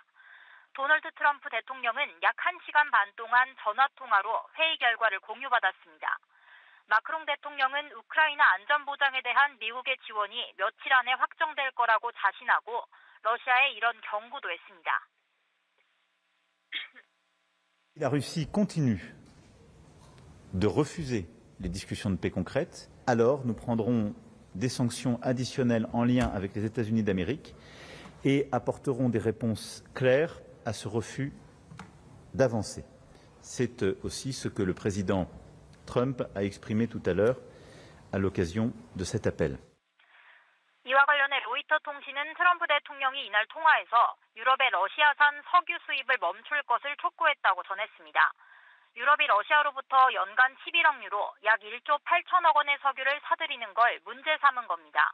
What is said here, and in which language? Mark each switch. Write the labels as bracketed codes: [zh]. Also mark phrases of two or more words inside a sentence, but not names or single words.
[ko] 도널드 트럼프 대통령은 약 1시간 반 동안 전화통화로 회의 결과를 공유받았습니다. 마크롱 대통령은 우크라이나 안전보장에 대한 미국의 지원이 며칠 안에 확정될 거라고 자신하고 러시아에 이런 경고도 했습니다. [fr] La Russie continue de refuser les discussions de paix concrètes, alors nous prendrons des sanctions additionnelles en lien avec les États-Unis d'Amérique et apporterons des réponses claires à ce refus d'avancer. C'est aussi ce que le président Trump a exprimé tout à l'heure à l'occasion de cet appel. [ko] 이와 관련해 로이터 통신은 트럼프 대통령이 이날 통화에서 유럽의 러시아산 석유 수입을 멈출 것을 촉구했다고 전했습니다. 유럽이 러시아로부터 연간 11억 유로, 약 1조 8천억 원의 석유를 사들이는 걸 문제 삼은 겁니다.